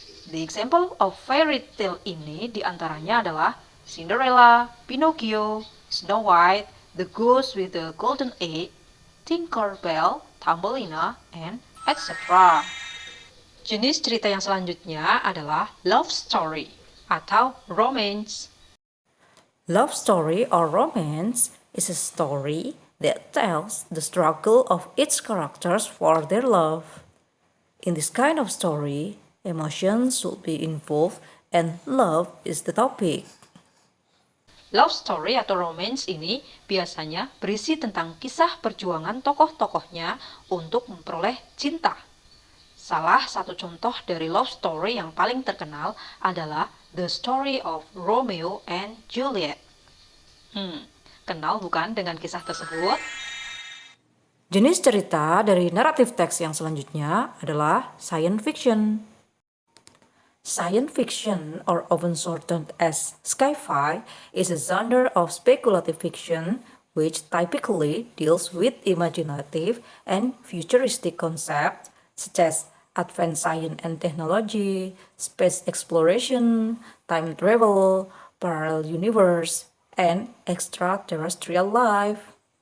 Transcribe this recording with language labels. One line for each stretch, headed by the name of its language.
English: The example of fairy tale
Indonesian: ini diantaranya adalah
English: Cinderella, Pinocchio, Snow White, The Goose with the Golden Egg, Tinkerbell, Thumbelina, and etc.
Indonesian: Jenis cerita yang selanjutnya adalah love story atau romance.
English: Love story or romance is a story that tells the struggle of each characters for their love. In this kind of story, emotions should be involved and love is the topic.
Indonesian: Love story atau romance ini biasanya berisi tentang kisah perjuangan tokoh-tokohnya untuk memperoleh cinta. Salah satu contoh dari love story yang paling terkenal adalah The Story of Romeo and Juliet. Kenal bukan dengan kisah tersebut? Jenis cerita dari naratif teks yang selanjutnya adalah science fiction.
English: Science fiction, or often shortened as sci-fi, is a genre of speculative fiction which typically deals with imaginative and futuristic concepts such as advanced science and technology, space exploration, time travel, parallel universe, and extraterrestrial life.